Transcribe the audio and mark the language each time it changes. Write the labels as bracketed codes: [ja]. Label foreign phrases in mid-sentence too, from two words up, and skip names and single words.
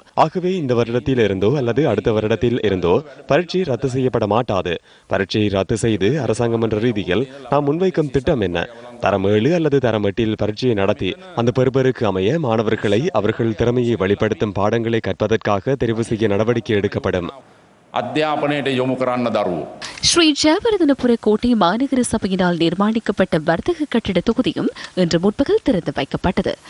[ta] ஆகவே இந்த வருடத்தில் இருந்தோ அல்லது அடுத்த வருடத்தில் இருந்தோ பரீட்சை ரத்து செய்யப்பட மாட்டாது. பரீட்சையை ரத்து செய்து அரசாங்கம் என்ற ரீதியில் நாம் முன்வைக்கும் திட்டம் என்ன? தரம் 7 அல்லது தரம் 8 பரீட்சையை நடத்தி அந்த பெறுபருக்கு அமைய மாணவர்களை அவர்கள் திறமையை வெளிப்படுத்தும் பாடங்களை கற்பதற்காக தெரிவு செய்ய நடவடிக்கை எடுக்கப்படும். [si] අධ්‍යාපනයට යොමු කරන්න දරුවෝ. [ta] ஸ்ரீ ஜெயவர்தனபுர கோட்டை மாநகர சபையினால் நிர்மாணிக்கப்பட்ட வர்த்தக கட்டிட தொகுதியும் இன்று முற்பகல் திறந்து வைக்கப்பட்டது.